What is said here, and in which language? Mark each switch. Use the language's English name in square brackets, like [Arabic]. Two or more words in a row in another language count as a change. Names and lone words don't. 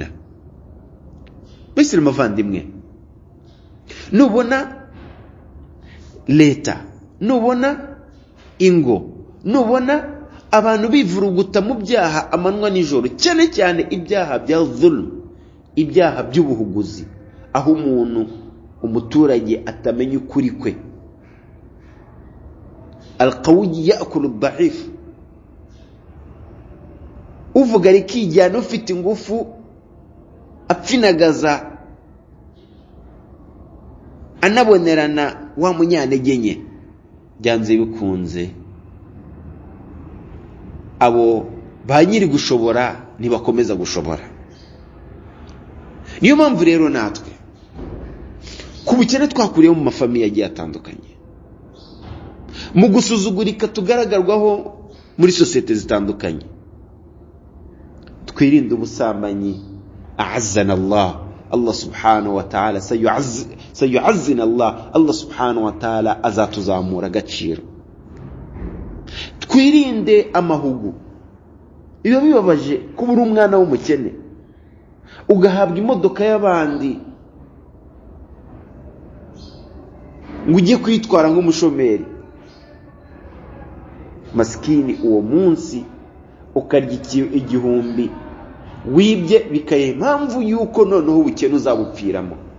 [Kinyarwanda] Bayisilamu bavandimwe, nubona leta, nubona ingo, nubona abantu bivuruguta mu byaha amanywa nijoro, cyane cyane ibyaha bya zulm, ibyaha by'ubuhuguzi, aho umuturage atamenya ukuri kwe. [Arabic] القوي يأكل الضعيف, [Kinyarwanda] uvuga rikijyana ufite ingufu apfinagaza anabonerana wa munyantege nke. Byanze bikunze abo ba nyiri gushobora ntibakomeza gushobora. Niyo mpamvu rero natwe ku bukene twakuriye mu mafamiye agiye atandukanye, mu gusuzugurika tugaragarwaho muri sosiyete zitandukanye, twirinde ubusambanyi. [Arabic] أعزنا الله سبحانه وتعالى سيعزنا الله سبحانه وتعالى [Kinyarwanda] azatuzamura agaciro. Twirinde amahugu. Iyo bibabaje kuba uri umwana w'umukene ugahabwa imodoka y'abandi ngo ujye kwitwara nk'umushomeri, maskini uwo munsi ukarya igihumbi wibye, bikaye impamvu yuko noneho ubukene uzabupfiramo.